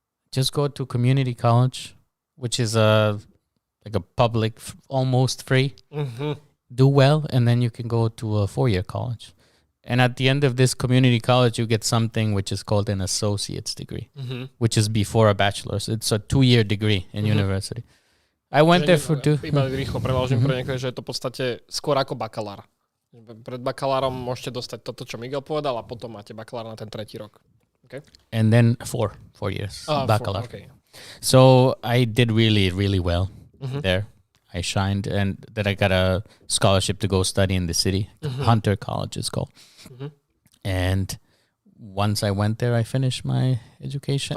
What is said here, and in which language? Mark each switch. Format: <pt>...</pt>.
<en>Just go to community college, which is like a public, almost free. Do well, and then you can go to a 4-year college. And at the end of this community college, you get something which is called an associate's degree, which is before a bachelor's. It's a 2-year degree in university. I went there for 2.</en> <sk>Iba rýchlo preložím pre niekoho, že je to v podstate skôr ako bakalár. Pred bakalárom môžete dostať toto, čo Miguel povedal, a potom máte bakalár na ten 3. rok. Okay?</sk> <en>And then 4 years bakalár. Okay. So I did really, really well there. I shined, and then I got a scholarship to go study in the city. Hunter College is called. And once I went there, I finished my education.</en>